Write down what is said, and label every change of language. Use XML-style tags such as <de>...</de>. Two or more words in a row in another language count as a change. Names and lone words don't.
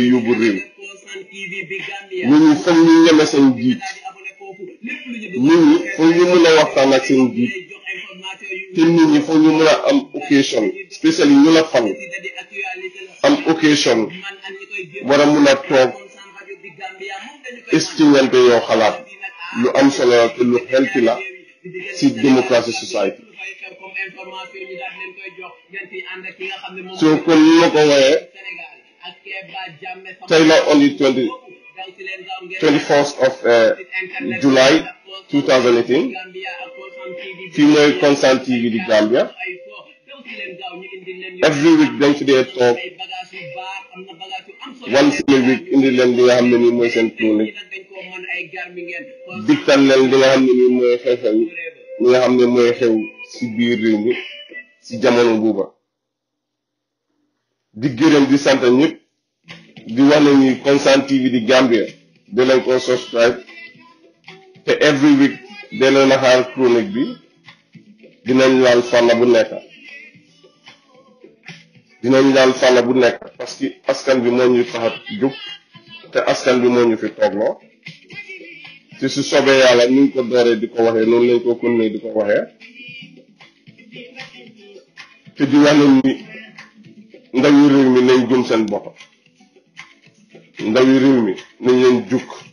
<wo>yóbbu réew ñi foog ñu ñeme seen jiit ñi foog ñu mën a waxtaan ak seen jiit te nit ñi foog ñu mën a am</wo> <fr>occasion spécial</fr> <wo>yi ñu la fan am occasion war a mën a toog estimante yoo xalaat lu am solo te lu healthy la si</wo> <en>democracy society</en> <wo>so kon ñu ma ko waxee tey la</wo> <en>on the 21st of July 2018</en> <wo>fii mooy Constant TV di Gambia</wo> <en>every week</en> <wo>dañ fi dee toog</wo> <en>once in a week</en> <wo>indi leen li nga xam ne nii mooy seen chronique digtal leen li nga xam ne nii mooy xew-xew li nga xam ne mooy xew si biir réew mi si jamono buuba di gërëm di sant ñëpp di wax ne ni Constant TV di Gambia da leen ko subscribe te</wo> <en>every week</en> <wo>da leen a xaar chronique bi dinañ laal fànn bu nekk parce que askan bi moo ñu tax a jóg te askan bi moo ñu fi toogloo te su sobee yàlla ni ñu ko dooree di ko waxee noonu lañ ko continuer di ko waxee te di wax ne ni ndawi réew mi nañ gëm seen bopp ndawi réew mi nañ leen jukk</wo>